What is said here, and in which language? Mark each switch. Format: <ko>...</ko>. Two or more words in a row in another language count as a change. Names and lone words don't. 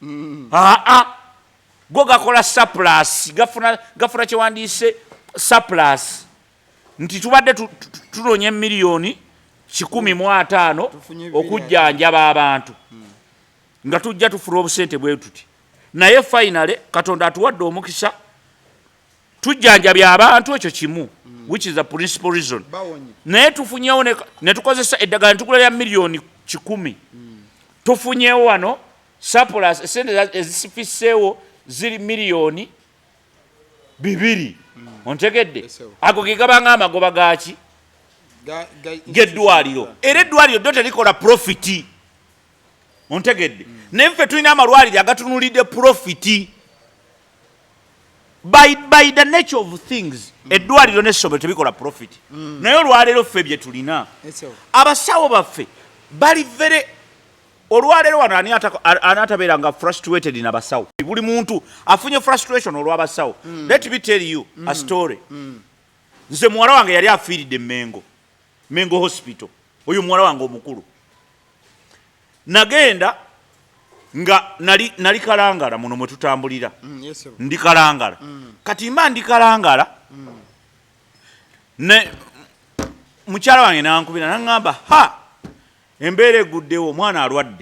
<lg>Go gakola surplus, gafuna kyewandiise surplus. Nti tubadde tunoonya miliyoni 150 okujjanjaba abantu nga tujja tufuna obusente bwe tuti, naye finally Katonda atuwadde omukisa tujjanjabya abantu ekyo kimu,</lg> <en>which is the principal reason.</en> <lg>Naye tufunyewo ne tukozesa eddagala netukula lya miliyoni 10. Tufunyewo wano surplus, esente ezisifiseewo ziri miliyoni 2. Ontegedde ago ge gabanga amagoba gaki geddwaliro, era eddwaliro ddo terikola profiti. Ontegedde naye ffe tulina amalwaliro agatunulidde profiti.</lg> <en>By the nature of things</en> <lg>eddwaliro n'essomero tebikola profit. Naye olwaleero ffe bye tulina abasawo baffe bali vere. Olwaleero wano ani atabeera nga frustrated n'abasawo. Buli muntu afunye frustration olw'abasawo.</lg> <en>Let me tell you a story.</en> <lg>Nze muwala wange yali afiiridde Mengo hospital. Oyo muwala wange omukulu. Nagenda nga nali Kalangala muno mwe tutambulira. Ndi Kalangala. Kati mba ndi Kalangala. Ne mukyala wange nankubira n'angamba ha embeera eguddewo omwana alwadde.</lg>